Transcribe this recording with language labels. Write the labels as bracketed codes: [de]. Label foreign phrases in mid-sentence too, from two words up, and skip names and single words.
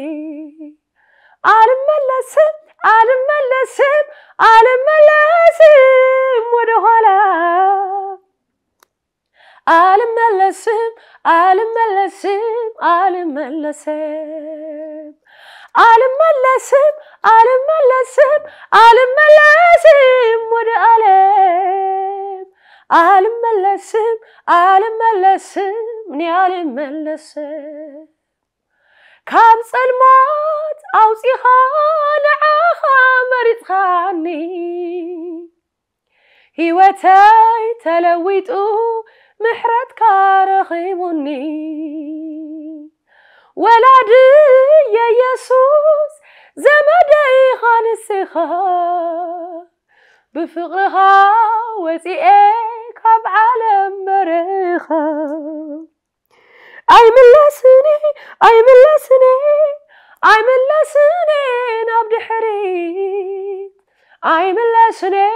[am] አልመለስም ወደ ኋላ አልመለስም ወደ ዓለም አልመለስም እኔ አልመለስም [ti] ካብ ጸልማት አውፂኻ ንዓኻ መሪፅኻኒ ህይወተይ ተለዊጡ ምሕረትካ ረኺቡኒ ወላዲ የኢየሱስ ዘመደይ ኢኻ ንስኻ ብፍቕርኻ ወፂኤ ካብ ዓለም በረኻ አይመለስኒ ናብ ድሕሪት አይመለስኒ